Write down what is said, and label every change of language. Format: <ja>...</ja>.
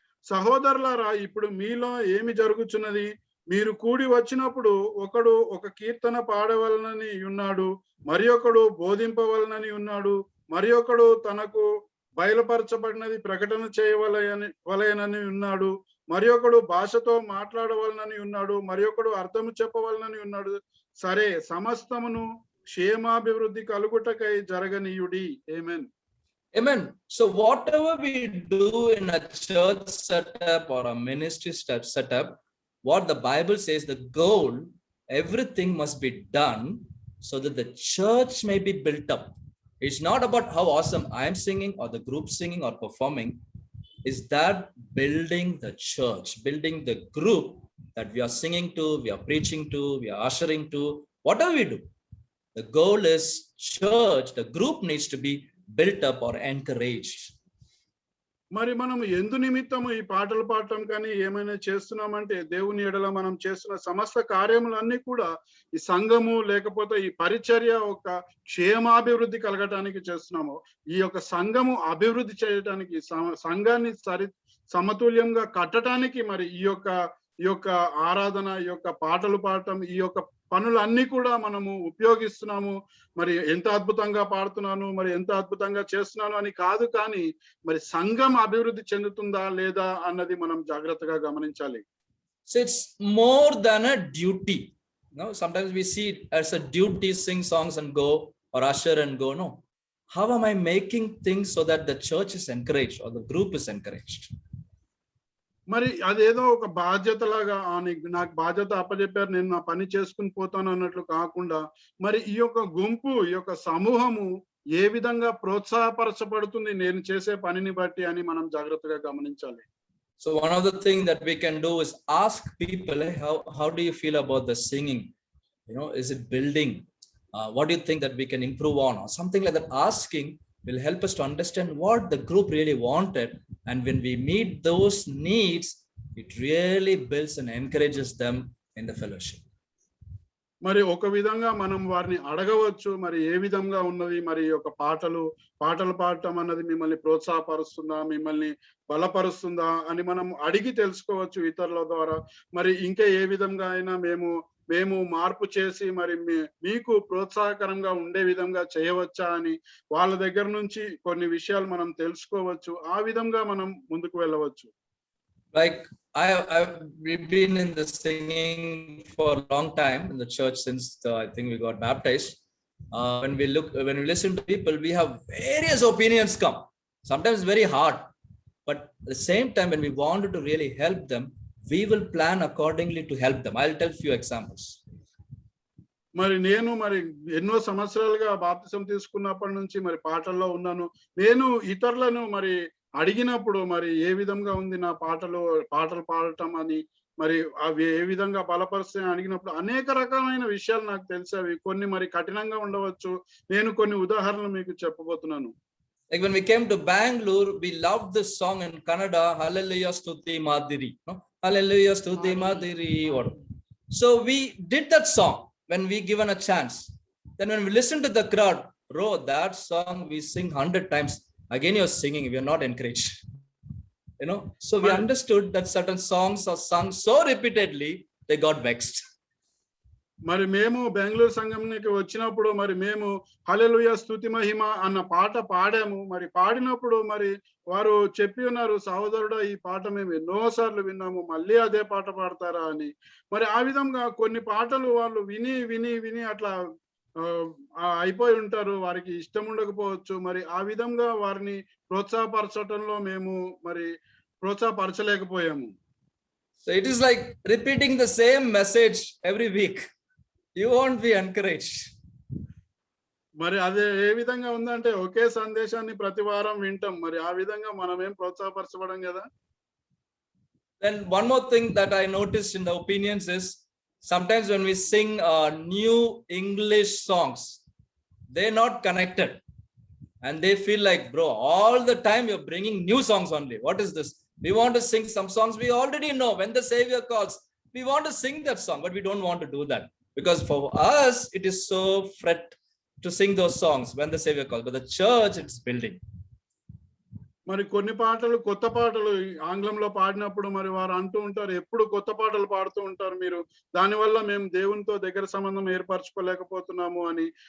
<te>సహోదరులారా, ఇప్పుడు మీలో ఏమి జరుగుచున్నది? మీరు కూడి వచ్చినప్పుడు ఒకడు ఒక కీర్తన పాడవలనని ఉన్నాడు, మరి ఒకడు బోధింపవలనని ఉన్నాడు, మరి ఒకడు తనకు బయలుపరచబడినది ప్రకటన చేయవలనని ఉన్నాడు, మరి ఒకడు భాషతో మాట్లాడవలనని ఉన్నాడు, మరి ఒకడు అర్థము చెప్పవలనని ఉన్నాడు. సరే, సమస్తమును క్షేమాభివృద్ధి కలుగుటకై జరగనీయుడి. ఆమేన్.</te> <en>Amen. So whatever we do in a church setup or a ministry setup, what the Bible says, the goal everything must be done so that the church may be built up. It's not about how awesome I am singing or the group singing or performing. Is that building the church, building the group that we are singing to, we are preaching to, we are ushering to, whatever we do. The goal is church, the group needs to be built up or encouraged.</en> <te>మరి మనం ఎందు నిమిత్తము ఈ పాటలు పాడటం కానీ ఏమైనా చేస్తున్నామంటే దేవుని ఎడల మనం చేస్తున్న సమస్త కార్యములన్నీ కూడా ఈ సంఘము లేకపోతే ఈ పరిచర్య ఒక క్షేమాభివృద్ధి కలగటానికి చేస్తున్నాము. ఈ యొక్క సంఘము అభివృద్ధి చేయడానికి సంఘాన్ని సమతుల్యంగా కట్టడానికి మరి ఈ యొక్క ఆరాధన, ఈ యొక్క పాటలు పాడటం, ఈ యొక్క పనులన్నీ కూడా మనము ఉపయోగిస్తున్నాము. మరి ఎంత అద్భుతంగా పాడుతున్నాను, మరి ఎంత అద్భుతంగా చేస్తున్నాను అని కాదు, కానీ మరి సంఘం అభివృద్ధి చెందుతుందా లేదా అన్నది మనం జాగ్రత్తగా గమనించాలి.</te> <en>So it's more than a duty. No, sometimes we see it as a duty, sing songs and go, or usher and go. No, how am I making things so that the church is encouraged or the group is encouraged?</en> <te>మరి అదేదో ఒక బాధ్యతలాగా నాకు బాధ్యత అప్పచెప్పారు, నేను నా పని చేసుకుని పోతాను అన్నట్లు కాకుండా మరి ఈ యొక్క గుంపు, ఈ యొక్క సమూహము ఏ విధంగా ప్రోత్సాహపరచబడుతుంది నేను చేసే పనిని బట్టి అని మనం జాగ్రత్తగా గమనించాలి.</te> <en>So one of the things that we can do is ask people, how do you feel about the singing? Is it building? What do you think that we can improve on? Or something like that. Asking will help us to understand what the group really wanted. And when we meet those needs, it really builds and encourages them in the fellowship.</en> <te>మరి ఒక విధంగా మనం వారిని అడగవచ్చు, మరి ఏ విధంగా ఉన్నది, మరి ఒక పాటలు పాడటం అన్నది మిమ్మల్ని ప్రోత్సాహపరుస్తుందా, మిమ్మల్ని బలపరుస్తుందా అని మనం అడిగి తెలుసుకోవచ్చు ఇతరుల ద్వారా. మరి ఇంకా ఏ విధంగా అయినా మేము మార్పు చేసి మరి మీకు ప్రోత్సాహకరంగా ఉండే విధంగా చేయవచ్చా అని వాళ్ళ దగ్గర నుంచి కొన్ని విషయాలు మనం తెలుసుకోవచ్చు. ఆ విధంగా మనం ముందుకు వెళ్ళవచ్చు.</te> <en>Like we've been in the singing for a long time in the church since I think we got baptized. When we listen to people, we have various opinions come. Sometimes very hard, but at the same time, when we wanted to really help them, we will plan accordingly to help them. I'll tell few examples.</en> <te>మరి నేను ఎన్నో సంవత్సరాలుగా బాప్తిసం తీసుకున్నప్పటి నుంచి మరి పాటల్లో ఉన్నాను. నేను ఇతరులను మరి అడిగినప్పుడు మరి ఏ విధంగా ఉంది నా పాటలు పాడటం అని, మరి అవి ఏ విధంగా బలపరుస్తాయని అడిగినప్పుడు అనేక రకమైన విషయాలు నాకు తెలిసేవి. కొన్ని మరి కఠినంగా ఉండవచ్చు. నేను కొన్ని ఉదాహరణలు మీకు చెప్పబోతున్నాను.</te> <en>Like when we came to Bangalore, we loved this song in Kannada, Hallelujah Stuti Madhiri. No?</en> <kn>Hallelujah Stuti Madhiri.</kn> <en>So we did that song when we given a chance. Then when we listened to the crowd, bro, that song we sing 100 times. Again, you're singing, we are not encouraged. So we understood that certain songs are sung so repeatedly, they got vexed.</en> <te>మరి మేము బెంగళూరు సంఘంకి వచ్చినప్పుడు మరి మేము హల్లెలూయా స్తుతి మహిమ అన్న పాట పాడాము. మరి పాడినప్పుడు మరి వారు చెప్పి ఉన్నారు, సహోదరుడా ఈ పాట మేము ఎన్నోసార్లు విన్నాము, మళ్ళీ అదే పాట పాడతారా అని. మరి ఆ విధంగా కొన్ని పాటలు వాళ్ళు విని విని విని అట్లా అయిపోయి ఉంటారు, వారికి ఇష్టం ఉండకపోవచ్చు. మరి ఆ విధంగా వారిని ప్రోత్సాహపరచడంలో మేము మరి ప్రోత్సాహపరచలేకపోయాము.</te> <en>So it is like repeating the same message every week. You won't be encouraged.</en> <te>మరి అదే ఏ విధంగా ఉందంటే ఒకే సందేశాన్ని ప్రతి వారం వింటాం, మరి ఆ విధంగా మనం ఏం ప్రోత్సాహపరచబడం కదా.</te> <en>Then one more thing that I noticed in the opinions is sometimes when we sing new English songs, they're not connected and they feel like, bro, all the time you're bringing new songs only. What is this? We want to sing some songs we already know. When the Savior calls, we want to sing that song, but we don't want to do that because for us it is so fret to sing those songs when the Savior calls, but the church, it's building.</en> <te>మరి కొన్ని పాటలు కొత్త పాటలు ఆంగ్లంలో పాడినప్పుడు మరి వారు అంటూ ఉంటారు, ఎప్పుడు కొత్త పాటలు పాడుతూ ఉంటారు మీరు, దానివల్ల మేము దేవునితో దగ్గర సంబంధం ఏర్పరచుకోలేకపోతున్నాము అని.</te>